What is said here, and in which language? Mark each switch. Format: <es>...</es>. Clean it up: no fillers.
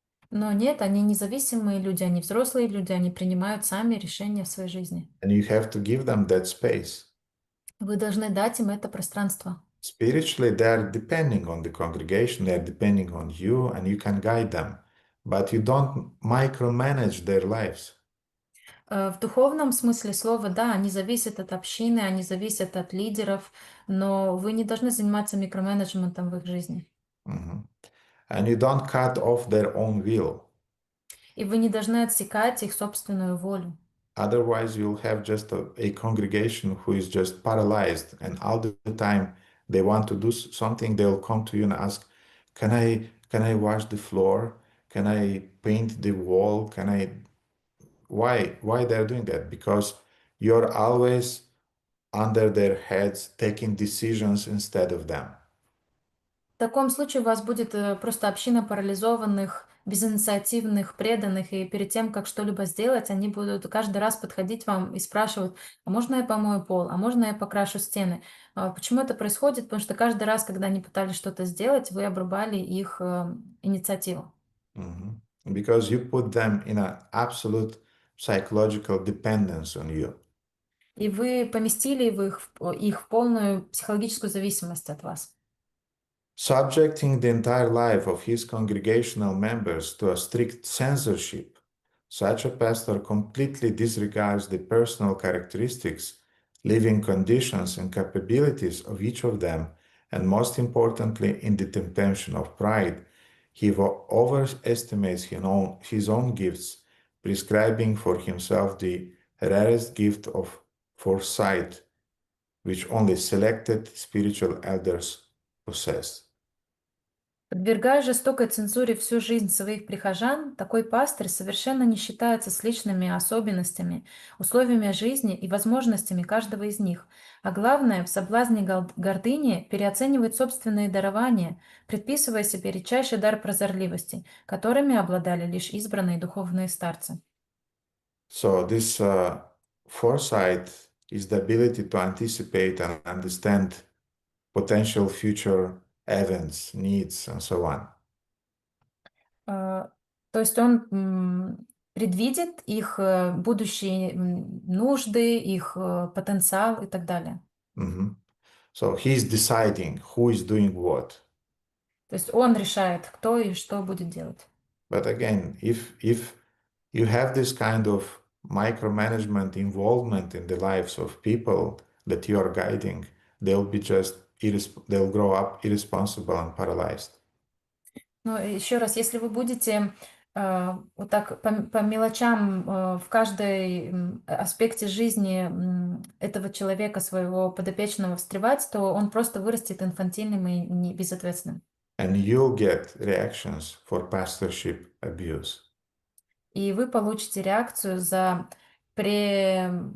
<ru>Но нет, они независимые люди, они взрослые люди, они принимают сами решения в своей жизни.</ru> <en>And you have to give them that space.</en> <ru>Вы должны дать им это пространство.</ru> <en>Spiritually, they are depending on the congregation, they are depending on you, and you can guide them. But you don't micromanage their lives.</en> <ru>В духовном смысле слова, да, они зависят от общины, они зависят от лидеров, но вы не должны заниматься микроменеджментом в их жизни. Mhm.</ru> <en>And you don't cut off their own will.</en> <ru>И вы не должны отсекать их собственную волю.</ru> <en>Otherwise, you'll have just a congregation who is just paralyzed, and all the time they want to do something, they'll come to you and ask, can I wash the floor? Can I paint the wall? Can I why they're doing that? Because you're always under their heads taking decisions instead of them.</en> <ru>В таком случае у вас будет просто община парализованных, безинициативных, преданных, и перед тем, как что-либо сделать, они будут каждый раз подходить вам и спрашивать, а можно я помою пол, а можно я покрашу стены? Почему это происходит? Потому что каждый раз, когда они пытались что-то сделать, вы обрубали их инициативу. Mhm.</ru> <en>Because you put them in an absolute psychological dependence on you.</en> <ru>И вы поместили их в полную психологическую зависимость от вас.</ru> <en>Subjecting the entire life of his congregational members to a strict censorship, such a pastor completely disregards the personal characteristics, living conditions, and capabilities of each of them, and most importantly, in the temptation of pride, he overestimates his own gifts, prescribing for himself the rarest gift of foresight, which only selected spiritual elders possess.</en> <ru>Подвергая жестокой цензуре всю жизнь своих прихожан, такой пастырь совершенно не считается с личными особенностями, условиями жизни и возможностями каждого из них, а главное, в соблазне гордыни переоценивает собственные дарования, предписывая себе редчайший дар прозорливости, которыми обладали лишь избранные духовные старцы.</ru> <en>So this foresight is the ability to anticipate and understand potential future events, needs, and so on.</en> <ru>То есть он предвидит их будущие нужды, их потенциал и так далее. Mhm.</ru> <en>So he's deciding who is doing what.</en> <ru>То есть он решает, кто и что будет делать.</ru> <en>But again, if you have this kind of micromanagement involvement in the lives of people that you are guiding, they'll be just they'll grow up irresponsible and paralyzed.</en> <ru>Но еще раз, если вы будете Вот так по мелочам в каждой аспекте жизни этого человека, своего подопечного встревать, то он просто вырастет инфантильным и безответственным.</ru> <en>And you'll get reactions for pastorship abuse.</en> <ru>И вы получите реакцию за пре...</ru>